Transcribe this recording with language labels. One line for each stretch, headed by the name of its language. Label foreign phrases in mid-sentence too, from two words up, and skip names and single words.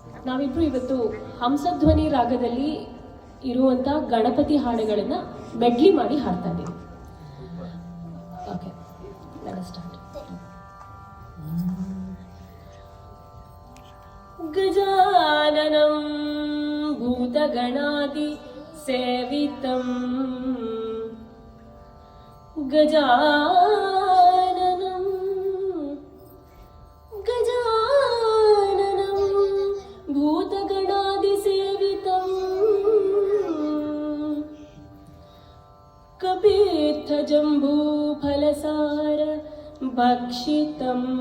Kannada: ನಾವಿಬ್ರು ಇವತ್ತು ಹಂಸಧ್ವನಿ ರಾಗದಲ್ಲಿ ಇರುವಂತ ಗಣಪತಿ ಹಾಡುಗಳನ್ನ ಮೆಡ್ಲಿ ಮಾಡಿ ಹಾಡ್ತಾ ಇದ್ದೀವಿ. ಓಕೆ,
English: let us start.
Sanskrit: ಗಜಾನನಂ ಭೂತಗಣಾದಿ ಸೇವಿತಂ ಗಜಾನನಂ ಗಜಾನನಂ ಭೂತಗಣಾದಿ ಸೇವಿತಂ ಕಪೀರ್ಥ ಜಂಬೂ ಫಲಸಾರ ಭಕ್ಷಿತಂ